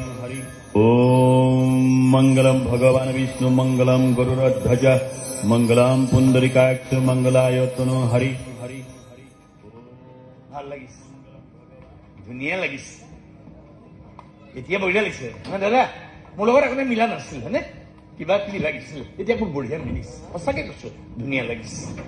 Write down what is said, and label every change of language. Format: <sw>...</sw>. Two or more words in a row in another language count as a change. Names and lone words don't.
<sa>ओम मंगलम भगवान विष्णु मंगलम गरुड़ध्वज मंगलम पुंडरीकाक्ष मंगलायतनो हरि हरि</sa> <as>ভাল লাগিছে ধুনীয়া লাগিছে এতিয়া বঢ়িয়া লাগিছে না দাদা মোৰ লগত একোনে মিলা নাছিল হয়নে কিবা কিবি লাগিছিল এতিয়া মোৰ বঢ়িয়া মিলিছে সঁচাকে কৈছো ধুনীয়া লাগিছে</as>